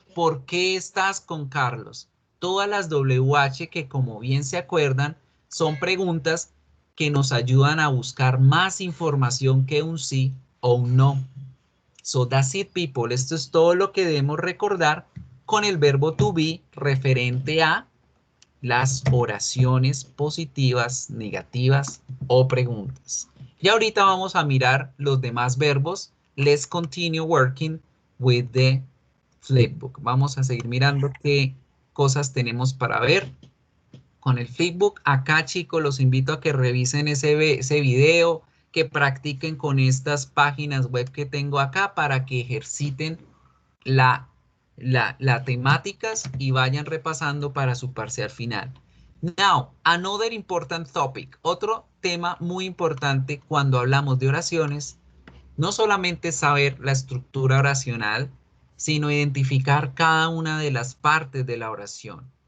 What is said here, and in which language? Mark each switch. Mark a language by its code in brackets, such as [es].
[es] ¿Por qué estás con Carlos? Todas las WH que como bien se acuerdan son preguntas que nos ayudan a buscar más información que un sí o un no. [en] So that's it people. [es] Esto es todo lo que debemos recordar con el verbo to be referente a las oraciones positivas, negativas o preguntas. Y ahorita vamos a mirar los demás verbos. [en] Let's continue working with the flipbook. [es] Vamos a seguir mirando qué cosas tenemos para ver con el flipbook. Acá, chicos, los invito a que revisen ese video, que practiquen con estas páginas web que tengo acá para que ejerciten las temáticas y vayan repasando para su parcial final. [en] Now, another important topic. [es] Otro tema muy importante cuando hablamos de oraciones, no solamente saber la estructura oracional, sino identificar cada una de las partes de la oración.